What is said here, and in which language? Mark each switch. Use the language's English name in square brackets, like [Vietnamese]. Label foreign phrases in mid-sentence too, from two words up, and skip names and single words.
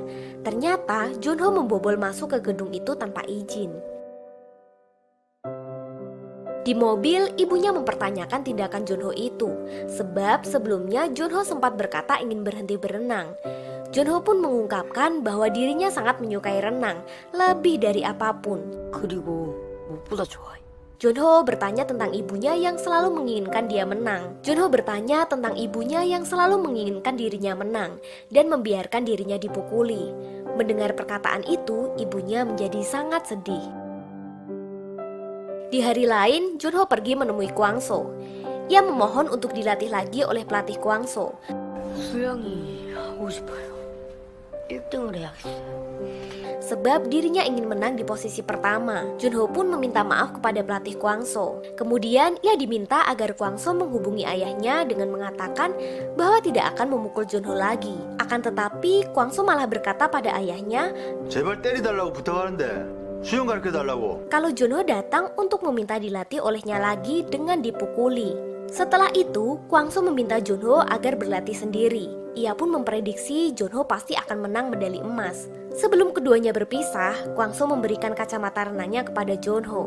[Indonesian] Ternyata, Junho membobol masuk ke gedung itu tanpa izin. Di mobil, ibunya mempertanyakan tindakan Junho itu, sebab sebelumnya Junho sempat berkata ingin berhenti berenang. Junho pun mengungkapkan bahwa dirinya sangat menyukai renang, lebih dari apapun. [Korean] 그리고 무엇보다 좋아해. [Indonesian] Junho bertanya tentang ibunya yang selalu menginginkan dia menang. Junho bertanya tentang ibunya yang selalu menginginkan dirinya menang dan membiarkan dirinya dipukuli. Mendengar perkataan itu, ibunya menjadi sangat sedih. Di hari lain, Junho pergi menemui Kwangso. Ia memohon untuk dilatih lagi oleh pelatih Kwangso. [Korean] 수영이 하고 싶어요. 1등을 해야겠어요. [Indonesian] Sebab dirinya ingin menang di posisi pertama. Junho pun meminta maaf kepada pelatih Kwangso. Kemudian ia diminta agar Kwangso menghubungi ayahnya dengan mengatakan bahwa tidak akan memukul Junho lagi. Akan tetapi Kwangso malah berkata pada ayahnya, [Korean] 제발 때리달라고 부탁하는데 수영 가르쳐달라고. [Indonesian] kalau Junho datang untuk meminta dilatih olehnya lagi dengan dipukuli. Setelah itu, Kwangso meminta Junho agar berlatih sendiri. Ia pun memprediksi Junho pasti akan menang medali emas. Sebelum keduanya berpisah, Kwangso memberikan kacamata renangnya kepada Junho.